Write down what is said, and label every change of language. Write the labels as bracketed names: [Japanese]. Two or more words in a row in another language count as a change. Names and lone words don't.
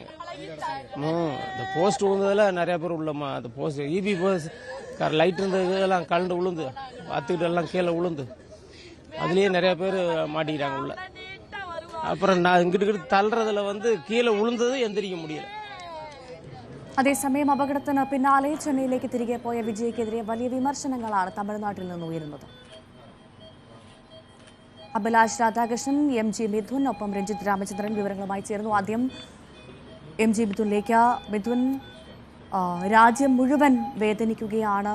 [Tamil] இந்த போஸ்ட் விழுந்ததில் நிறைய பேர் உள்ளமா அந்த [English] post EB light [Tamil] இருந்ததெல்லாம் கலந்து விழுந்து பார்த்துக்கிட்டு எல்லாம் கீழே விழுந்து அதுலேயே நிறைய பேர் மாட்டிக்கிறாங்க உள்ள. அப்புறம் நான் இங்கிட்டு தள்ளுறதுல கீழே விழுந்தது எந்திரிக்க முடியல. [Malayalam] അതേസമയം അപകടത്തിന് പിന്നാലെ ചെന്നൈയിലേക്ക് തിരികെ പോയ വിജയ്ക്കെതിരെ വലിയ വിമർശനങ്ങളാണ് തമിഴ്നാട്ടിൽ നിന്ന് ഉയരുന്നത്. അഭിലാഷ് രാധാകൃഷ്ണൻ, MG മിഥുൻ, ഒപ്പം രഞ്ജിത്ത് രാമചന്ദ്രൻ വിവരങ്ങളുമായി ചേർന്നു. ആദ്യം MG മിഥുനിലേക്ക്. മിഥുൻ, രാജ്യം മുഴുവൻ വേദനിക്കുകയാണ്.